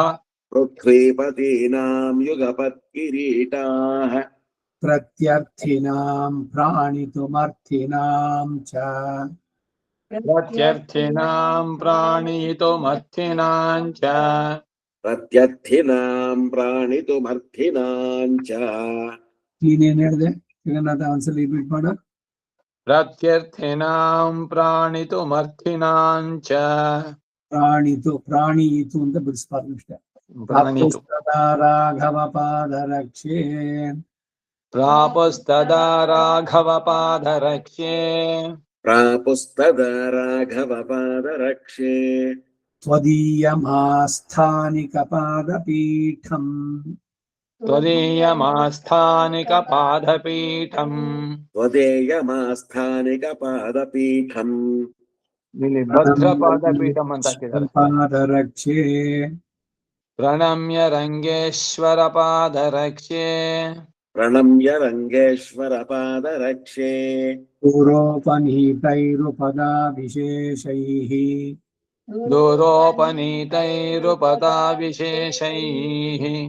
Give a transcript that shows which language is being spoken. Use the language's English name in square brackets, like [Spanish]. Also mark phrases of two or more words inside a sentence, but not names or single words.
[Sanskrit] पृथ्वीपतीनां युगपत्किरीटाः प्रत्यर्थिनां प्राणितुमर्थिनां च प्रत्यर्थिनां प्राणितुमर्थिनां च प्रत्यर्थिनां प्राणितुमर्थिनां च [Kannada] ನೀನೇನ್ ಹೇಳಿದೆ ಜಗನ್ನಾಥ ಒಂದ್ಸಲ ರಿಪೀಟ್ ಮಾಡು [Sanskrit] प्रत्यर्थिनां प्राणितुमर्थिनां च [Kannada] ಪ್ರಾಣಿಯಿತು ಅಂತ ಬಿಡಿಸ್ಬಾರ್ದು ಅಷ್ಟೇ [Sanskrit] प्राणितु ರಾಘವ ಪಾದರಕ್ಷೆ प्रापुस्तदा राघवपादरक्ष्ये प्रापुस्तदा राघवपादरक्षे त्वदीयमास्थानिकपादपीठम् त्वदीयमास्थानिकपादपीठम् त्वदेयमास्थानिकपादपीठम् [Kannada] ಇಲ್ಲಿ ಭದ್ರಪಾದಪೀಠಂ ಅಂತ ಹಾಕಿದ್ದಾರೆ [Sanskrit] पादरक्षे ಪ್ರಣಮ್ಯ ರಂಗೇಶ್ವರ ಪಾದರಕ್ಷ್ಯೆ प्रणम्य रङ्गेश्वरपादरक्षे पूरोपनीतैरुपदाविशेषैः दूरोपनीतैरुपदाविशेषैः